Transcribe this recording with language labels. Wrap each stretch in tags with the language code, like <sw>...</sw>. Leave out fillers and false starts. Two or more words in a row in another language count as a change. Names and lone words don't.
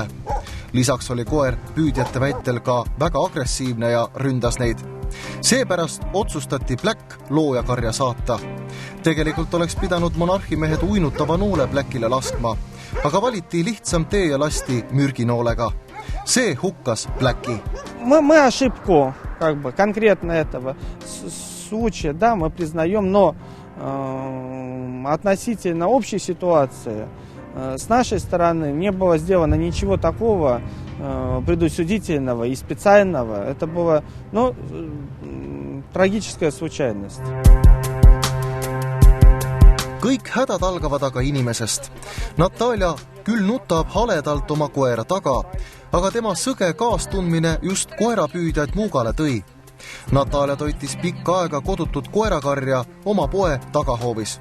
<et>Lisaks oli koer püüdjate väitel ka väga agressiivne ja ründas neid. Seepärast otsustati Bläk loojakarja saata. Tegelikult oleks pidanud Monarhi-mehed uinutava noole Bläkile laskma, aga valiti lihtsam tee ja lasti mürginoolega. See hukkas Bläki.</et> <ru>Мы ошибку конкретно этого случая, да, мы признаем, но относительно общей ситуации с нашей стороны не было сделано ничего такого предусудительного и специального. Это была, трагическая случайность.</ru> <et>Kõik hädad algavad aga inimesest. Natalja küll nutab haledalt oma koera taga, aga tema sõge kaastundmine just koerapüüdjaid Muugale tõi. Natalja toitis pikka aega kodutud koerakarja oma poe tagahoovis.</et>